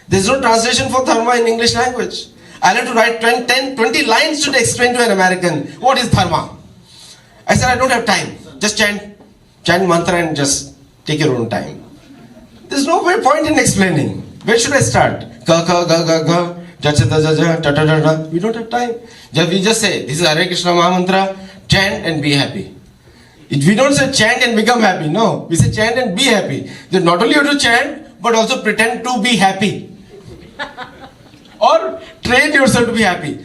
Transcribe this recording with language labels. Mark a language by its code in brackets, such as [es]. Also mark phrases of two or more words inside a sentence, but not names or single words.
[en] There's no translation for dharma in English language. I'll have to write 20 lines to explain to an American what is dharma. I said, I don't have time. Just chant mantra and just take your own time. There's no point in explaining. Where should I start? Ga ga ga ga ga, ja cha da ja ja, ta ta ta ta. We don't have time. We just say, this is Hare Krishna Maha Mantra, chant and be happy. We don't say chant and become happy. No, we say chant and be happy. That not only you have to chant, but also pretend to be happy. Or train yourself to be happy.